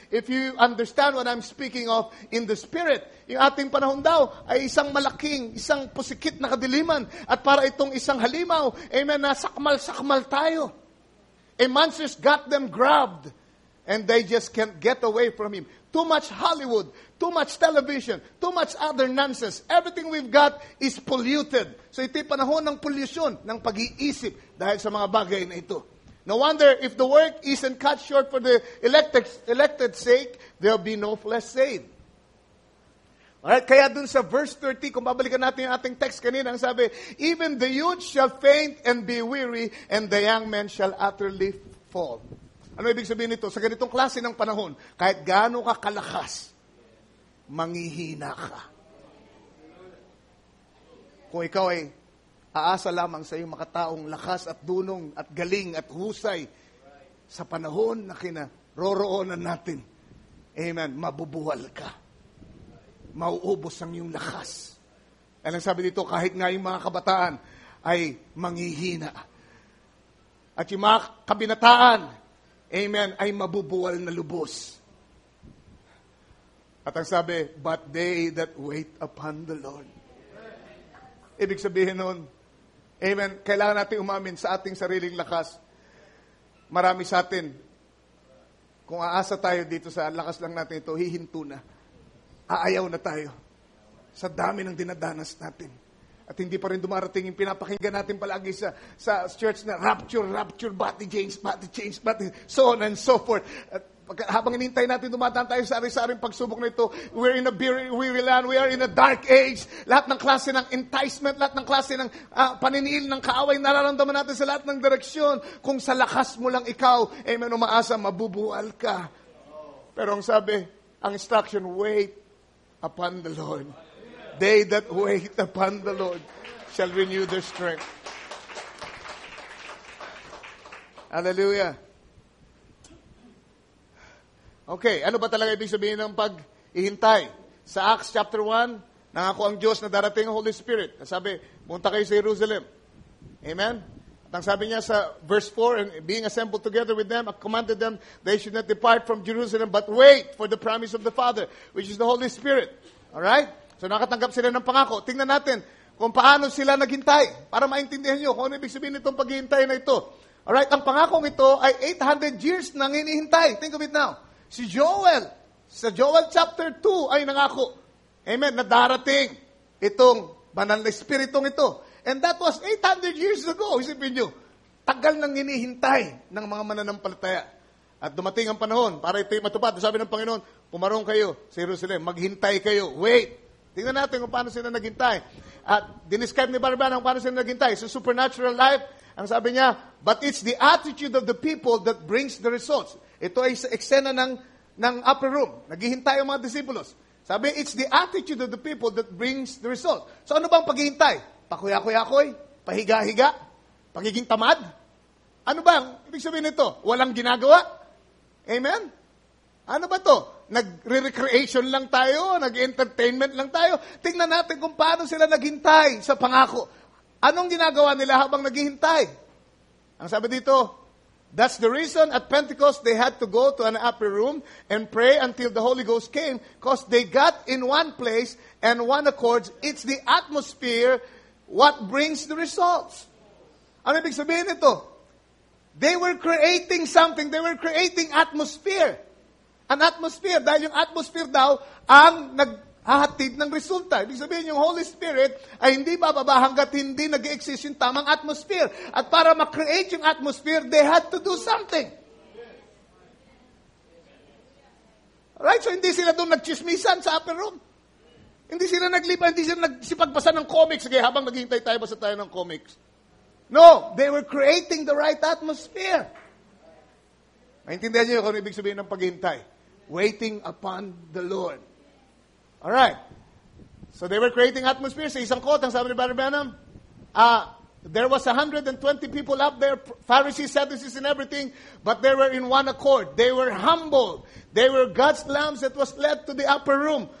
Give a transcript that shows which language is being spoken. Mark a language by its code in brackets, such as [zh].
[en] If you understand what I'm speaking of in the spirit, [tl] yung ating panahon daw ay isang malaking, isang pusikit na kadiliman. At para itong isang halimaw, amen, na sakmal-sakmal tayo. [en] A monster's got them grabbed, and they just can't get away from him. Too much Hollywood, too much television, too much other nonsense. Everything we've got is polluted. [tl] So ito'y panahon ng pollution, ng pag-iisip dahil sa mga bagay na ito. [en] No wonder if the work isn't cut short for the elected sake, there'll be no flesh saved. [tl] Alright, kaya dun sa verse 30, kung babalikan natin yung ating text kanina, ang sabi, [en] even the youth shall faint and be weary, and the young men shall utterly fall. [tl] Ano ibig sabihin nito? Sa ganitong klase ng panahon, kahit gaano ka kalakas, manghihina ka. Kung ikaw ay aasa lamang sa iyong makataong lakas at dunong at galing at husay sa panahon na kinaroroonan natin, amen, mabubuwal ka. Mauubos ang iyong lakas. Dahil ang sabi dito, kahit nga yung mga kabataan ay manghihina. At yung mga kabinataan, amen, ay mabubuwal na lubos. At ang sabi, [en] but they that wait upon the Lord. [tl] Ibig sabihin nun, amen, kailangan natin umamin sa ating sariling lakas. Marami sa atin, kung aasa tayo dito sa lakas lang natin ito, hihinto na. Aayaw na tayo sa dami ng dinadanas natin. At hindi pa rin dumarating yung pinapakinggan natin palagi sa church na rapture, body change, so on and so forth. At habang inintay natin dumadaan tayo sa ari-saring pagsubok na ito, [en] we're in a weary land, we are in a dark age. [tl] Lahat ng klase ng enticement, lahat ng klase ng paniniil ng kaaway, nararamdaman natin sa lahat ng direksyon. Kung sa lakas mo lang ikaw, amen, umaasa, mabubuwal ka. Pero ang sabi, ang [en] instruction, wait upon the Lord. They that wait upon the Lord shall renew their strength. Hallelujah. [tl] Okay, ano ba talaga ibig sabihin ng pag-ihintay? Sa Acts chapter 1, nangako ang Diyos na darating ang Holy Spirit. Sabi, punta kayo sa Jerusalem. Amen? At ang sabi niya sa [en] verse 4, and being assembled together with them, commanded them, they should not depart from Jerusalem, but wait for the promise of the Father, which is the Holy Spirit. Alright? [tl] So nakatanggap sila ng pangako. Tingnan natin kung paano sila naghintay para maintindihan nyo kung ano ibig sabihin nitong paghihintay na ito. Alright, ang pangakong ito ay 800 years nang hinihintay. [en] Think of it now. [tl] Si Joel, sa Joel chapter 2 ay nangako. Amen, na darating itong banal na espiritong ito. [en] And that was 800 years ago. [tl] Isipin nyo, tagal nang hinihintay ng mga mananampalataya. At dumating ang panahon para ito'y matupad. Sabi ng Panginoon, pumarong kayo sa Jerusalem, maghintay kayo, wait. Tingnan natin kung paano sila naghintay. At dinescribe ni Barban kung paano sila naghintay. [en] So supernatural life, [tl] ang sabi niya, [en] but it's the attitude of the people that brings the results. [tl] Ito ay sa eksena ng upper room. Naghihintay ang mga disipulos. [en] Sabi, it's the attitude of the people that brings the result. [tl] So ano bang paghihintay? Pakuya-kuya-kuy? Pahiga-higa? Pagiging tamad? Ano bang ibig sabihin nito? Walang ginagawa? Amen? Ano ba to? Nag-recreation lang tayo? Nag-entertainment lang tayo? Tingnan natin kung paano sila naghintay sa pangako. Anong ginagawa nila habang naghihintay? Ang sabi dito, [en] that's the reason at Pentecost they had to go to an upper room and pray until the Holy Ghost came because they got in one place and one accord. It's the atmosphere what brings the results. [tl] Ano ibig sabihin nito? [en] They were creating something. They were creating atmosphere. An atmosphere. [tl] Dahil yung atmosphere daw ang naghahatid ng resulta. Ibig sabihin, yung Holy Spirit ay hindi bababa hanggat hindi nag-exist yung tamang atmosphere. At para ma-create yung atmosphere, [en] they had to do something. [tl] Alright? So hindi sila doon nagchismisan sa upper room. Hindi sila naglipa, hindi sila nagsipagbasa ng comics. Sige, habang naghihintay tayo, basa tayo ng comics. [en] No, they were creating the right atmosphere. [tl] Maintindihan niyo kung ibig sabihin ng paghihintay. [en] Waiting upon the Lord. Alright. So they were creating atmosphere. [tl] Sa isang quote, ang sabi ni [en] Brother Branham, There was 120 people up there, Pharisees, Sadducees, and everything, but they were in one accord. They were humble. They were God's lambs that was led to the upper room.